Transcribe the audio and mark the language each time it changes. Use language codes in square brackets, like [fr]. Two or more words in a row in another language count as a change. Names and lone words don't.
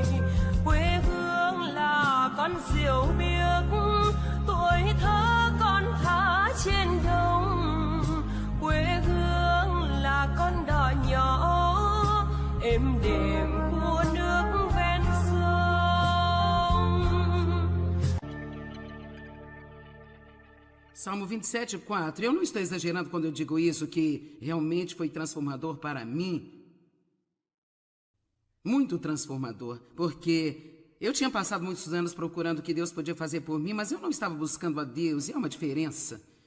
[vi] Quê hương là con diều biếc, tuổi thơ con thả trên đồng. Quê hương là con đò nhỏ êm đềm của nước ven sông. [pt] Salmo 27:4. Eu não estou exagerando quando eu digo isso, que realmente foi transformador para mim. Muito transformador, porque eu tinha passado muitos anos procurando o que Deus podia fazer por mim, mas eu não estava buscando a Deus, e é uma diferença.